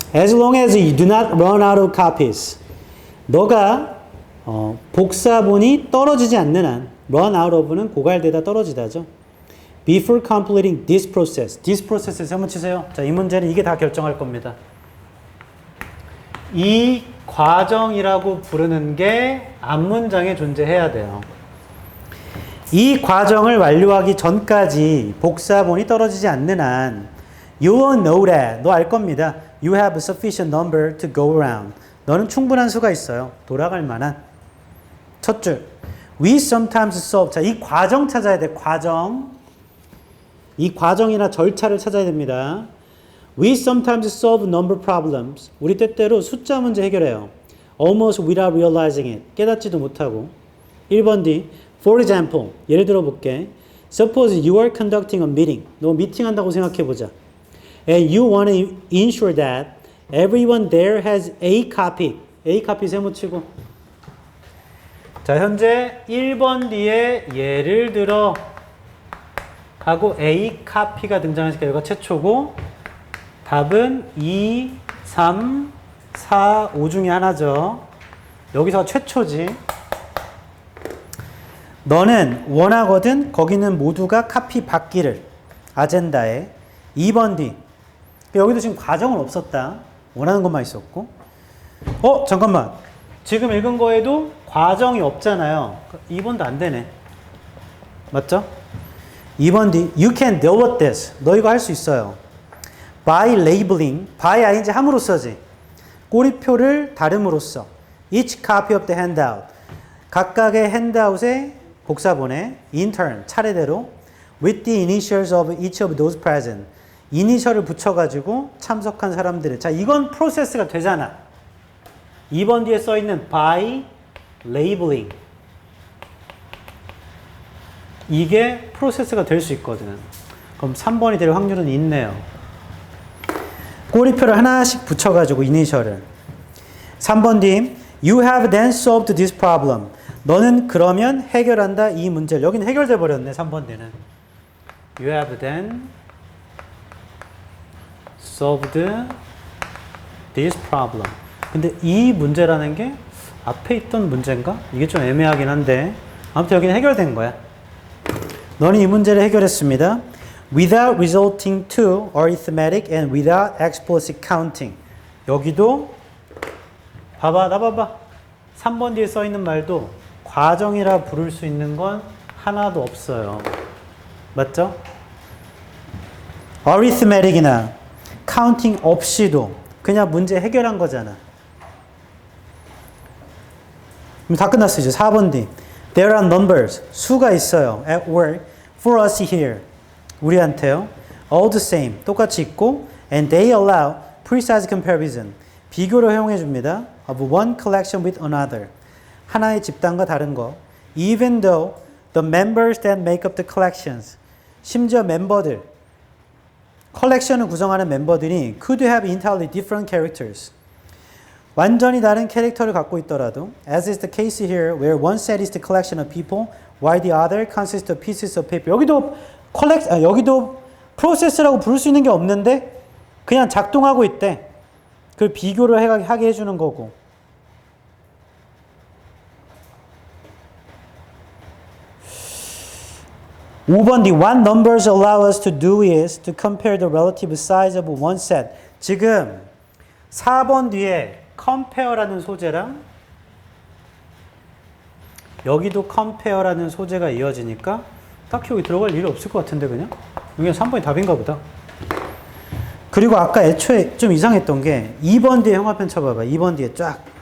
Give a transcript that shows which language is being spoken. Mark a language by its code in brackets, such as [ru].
[en] As long as you do not run out of copies. [ko] 너가 복사본이 떨어지지 않는 한, [en] run out of [ko] 는 고갈되다 떨어지다죠. [en] Before completing this process. This process [ko] 에서 한번 치세요. 자, 이 문제는 이게 다 결정할 겁니다. 이 과정이라고 부르는 게 앞문장에 존재해야 돼요. 이 과정을 완료하기 전까지 복사본이 떨어지지 않는 한 [en] You will know that. [ko] 너 알 겁니다. [en] You have a sufficient number to go around. [ko] 너는 충분한 수가 있어요. 돌아갈 만한. 첫 줄. [en] We sometimes solve. [ko] 자, 이 과정 찾아야 돼. 과정. 이 과정이나 절차를 찾아야 됩니다. [en] We sometimes solve number problems. [ko] 우리 때때로 숫자 문제 해결해요. [en] Almost without realizing it. [ko] 깨닫지도 못하고. 1번 D. [en] For example. [ko] 예를 들어 볼게. [en] Suppose you are conducting a meeting. [ko] 너 미팅한다고 생각해 보자. [en] And you want to ensure that everyone there has a copy. A copy [ko] 세모치고. 자, 현재 1번 뒤에 예를 들어 하고 [en] A copy [ko] 가 등장하니까 여기가 최초고 답은 2, 3, 4, 5 중에 하나죠. 여기서 최초지. 너는 원하거든 거기는 모두가 카피 받기를 아젠다에 2번 D 여기도 지금 과정은 없었다. 원하는 것만 있었고 잠깐만 지금 읽은 거에도 과정이 없잖아요. 2번도 안 되네. 맞죠? [en] 2번 D You can deal with this. [ko] 너 이거 할 수 있어요. [en] By labeling by ing 함으로써지. [ko] 꼬리표를 다름으로써 [en] Each copy of the handout [ko] 각각의 핸드아웃에 복사본에 [en] in turn 차례대로 with the initials of each of those present [ko] 이니셜을 붙여가지고 참석한 사람들을 자 이건 프로세스가 되잖아. 2번 뒤에 써있는 [en] by labeling [ko] 이게 프로세스가 될 수 있거든. 그럼 3번이 될 확률은 있네요. 꼬리표를 하나씩 붙여가지고 이니셜을 3번 뒤 [en] You have then solved this problem. [ko] 너는 그러면 해결한다 이 문제를. 여기는 해결돼 버렸네. 3번 뒤는 [en] You have then solved this problem. [ko] 근데 이 문제라는 게 앞에 있던 문제인가? 이게 좀 애매하긴 한데 아무튼 여기는 해결된 거야. 너는 이 문제를 해결했습니다. [en] Without resorting to arithmetic and without explicit counting. [ko] 여기도 봐봐. 3번 뒤에 써 있는 말도 과정이라 부를 수 있는 건 하나도 없어요. 맞죠? arithmetic이나 counting 없이도 그냥 문제 해결한 거잖아. 다 끝났어. 이제 4번 뒤. [en] There are numbers. [ko] 수가 있어요. [en] At work. For us here. [ko] 우리한테요. [en] All the same. [ko] 똑같이 있고 [en] and they allow precise comparison. [ko] 비교를 허용해 줍니다. [en] Of one collection with another. [ko] 하나의 집단과 다른 거. [en] Even though the members that make up the collections. [ko] 심지어 멤버들. 컬렉션을 구성하는 멤버들이 [en] could have entirely different characters. [ko] 완전히 다른 캐릭터를 갖고 있더라도 [en] as is the case here where one set is the collection of people while the other consists of pieces of paper. [ko] 여기도 프로세스라고 부를 수 있는 게 없는데 그냥 작동하고 있대. 그걸 비교를 하게 해주는 거고. [en] (5번) The what numbers allow us to do is to compare the relative size of one set. [ko] 지금 4번 뒤에 compare라는 소재랑 여기도 compare라는 소재가 이어지니까 딱히 여기 들어갈 일이 없을 것 같은데 그냥? 여기는 3번이 답인가 보다. 그리고 아까 애초에 좀 이상했던 게 2번 뒤에 형아편 쳐봐봐. 2번 뒤에 쫙.